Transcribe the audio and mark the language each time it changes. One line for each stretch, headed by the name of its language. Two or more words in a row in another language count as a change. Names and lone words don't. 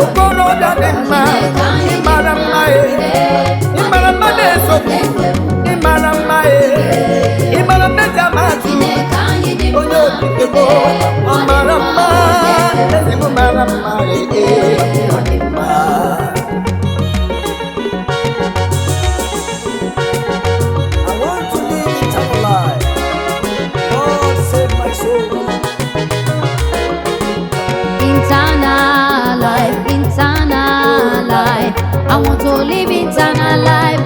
Igbo: Okorobịa dị mma, Chineke anyị ị dị mara mma, ee. ee, Ị mara mma na-eso m. onye kere ụwa Ị mara mma, ee. Ị mara mma eji ama atụ. Chineke anyị dị mma, Onye okike bụ, ee, ọ mara mma, onye kere eze m mara mma, ee, ee. ee, ọ dị mma.
English: I want to live eternal life. God save my soul. Eternal life, eternal life. I want to live eternal life.